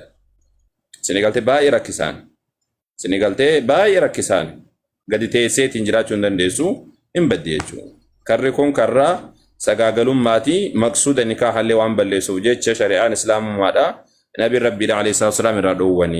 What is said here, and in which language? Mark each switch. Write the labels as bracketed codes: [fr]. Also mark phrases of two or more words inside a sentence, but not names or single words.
[om] Sinigaltee baay'ee rakkisaan gadi teesseetiin jiraachuu hin dandeessu hin baddi jechuudha. Karri kun karraa sagaagalummaati maqsuuda nikaahallee waan balleessuuf jecha shari'aan islaamummaadha nabi rabbiidha [ar] عليه الصلاة والسلام [om] irraa dhoowwanii.